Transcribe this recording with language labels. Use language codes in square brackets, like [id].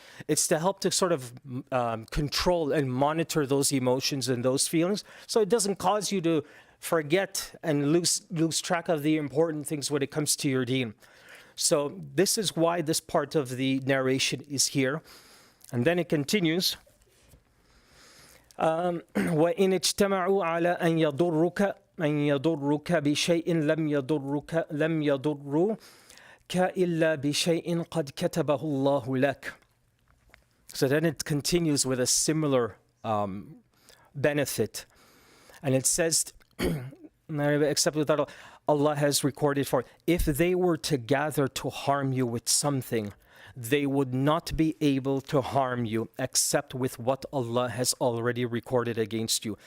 [en] It's to help to sort of control and monitor those emotions and those feelings so it doesn't cause you to forget and lose track of the important things when it comes to your deen. So this is why this part of the narration is here. And then it continues. [ar] وإن اجتمعوا على أن يضروك بشيء لم يضروك إلا بشيء قد كتبه الله لك. [en] So then it continues with a similar benefit. And it says, except that Allah has recorded for, if they were to gather to harm you with something, they would not be able to harm you except with what Allah has already recorded against you.